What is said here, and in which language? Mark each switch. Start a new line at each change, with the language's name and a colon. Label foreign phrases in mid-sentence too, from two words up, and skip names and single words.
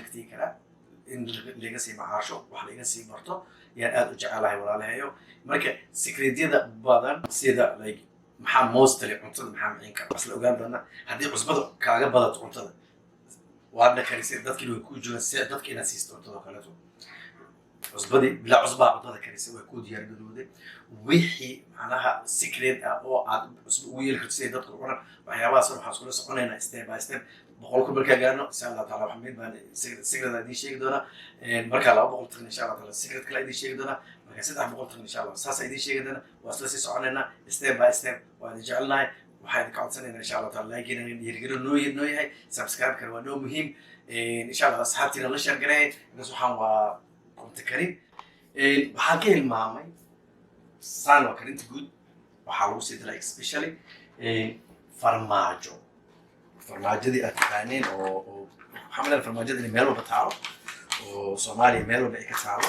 Somali: lagtii kara in laga sii macaasho wax laga sii barto yaan aad u jecelahay walaalahayo marka secretyada badan sida like maxaa mostly cuntada maxaa macin kara asla ogaan doona haddii cusbada kaaga badato cuntada waadna karisay dadkii way ku joogaan si dadka inaad siisto cuntada kaleeto cusbadii bilaa cusbaa cuntada karisay way ku diyaar garowday wixii macnaha secret ah oo aad cusbo ugu yeeli karto si dadku cunaan waxyaabahaas waxaan iskula soconaynaa
English: step by step
Somali: boqolku markaa gaarno
Arabic: إن شاء الله تعالى
Somali: wax mid baan secret idin sheegi doona marka 200 tan
Arabic: إن شاء الله تعالى
Somali: secret kale idin sheegi doona marka 300 tan
Arabic: إن شاء الله
Somali: saas idin sheegi doona waa isla sii soconaynaa
English: step by step
Somali: waan jecelnahay waxaan ka codsanaynaa
Arabic: إن شاء الله تعالى
Somali: like inaan dhiirigelin noo yahay subscribe kar waa noo muhiim insha Allah asxaabtiina la share gareey intaas waxaan waa kunta karin waxaan ka hilmaamay saan waa karinta guud waxaa lagu sii diray especially farmaajo farmaajadii aad taqaaneen oo waxaa maleyna farmaajada inay meel walba taalo oo soomaaliya meel walba ay ka taalo.